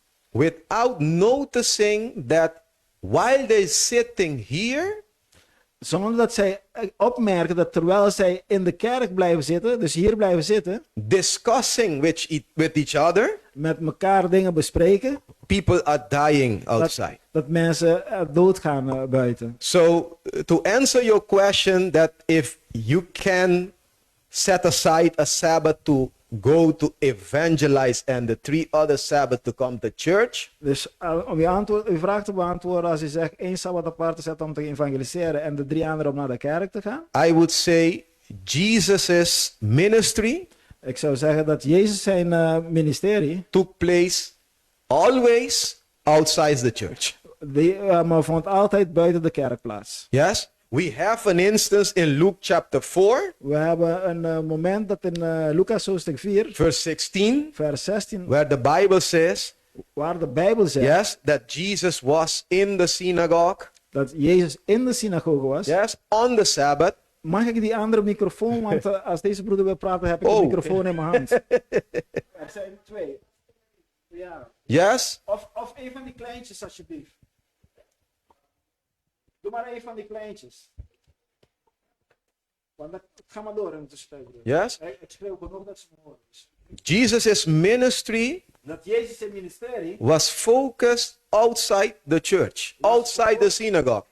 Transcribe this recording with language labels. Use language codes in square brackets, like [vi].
[en] Without noticing that while they're sitting here, [nl] Zonder dat zij opmerken dat terwijl zij in de kerk blijven zitten, dus hier blijven zitten, [en] discussing with each other, [nl] met elkaar dingen bespreken, [en] people are dying outside. [nl] dat mensen doodgaan buiten. [en] So to answer your question, that if you can set aside a Sabbath to go to evangelize and the 3 other Sabbath to come to church, [nl] Dus om uw vraag te beantwoorden, als u zegt één Sabbat apart te zetten om te evangeliseren en de 3 anderen om naar de kerk te gaan, [en] I would say Jesus' ministry [nl] ik zou zeggen dat Jezus zijn ministerie, [en] took place always outside the church. [nl] maar vond altijd buiten de kerk plaats. [en] Yes? We have an instance in Luke chapter 4, [nl] We hebben een moment dat in Lucas hoofdstuk 4, [en] verse 16, [nl] vers 16, [en] where the Bible says, [nl] waar de Bijbel zegt [en] yes, that Jesus was in the synagogue, [nl] dat Jezus in de synagoge was. [en] yes, on the Sabbath. [nl] Mag ik die andere microfoon, want als deze broeder wil praten heb ik Oh. de microfoon in mijn hand. Er zijn 2. Ja. [en] Yes? [nl] Of een van die kleintjes alsjeblieft. Doe maar een van die kleintjes. Want ga maar door in de tussentijd. [en] Yes? [nl] Ik schreeuw genoeg dat ze me horen. Dus [en] Jesus' ministry [nl] dat Jezus zijn ministerie [en] was focused outside the church, outside the synagogue.